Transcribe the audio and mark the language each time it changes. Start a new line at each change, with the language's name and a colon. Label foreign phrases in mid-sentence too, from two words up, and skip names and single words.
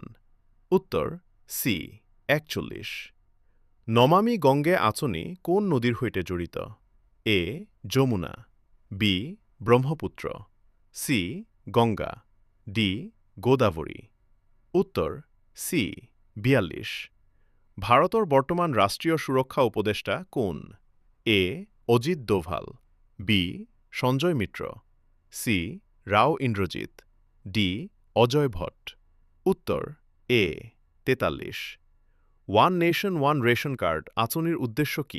Assamese: উত্তৰ চি ৪১। নমামি গংগে আঁচনি কোন নদীৰ সৈতে জড়িত? এ যমুনা, বি ব্ৰহ্মপুত্ৰ, চি গংগা, ডি গোদাৱৰী। উত্তৰ চি ৪২।
Bangla: ভারতের বর্তমান রাষ্ট্রীয় সুরক্ষা উপদেষ্টা কোন? এ. অজিত দোভাল, বি. সঞ্জয় মিত্র, সি. রাও ইন্দ্রজিৎ, ডি. অজয় ভট্ট। উত্তর এ. 43। ওয়ান নেশন ওয়ান রেশন কার্ড আঁচনির উদ্দেশ্য কি?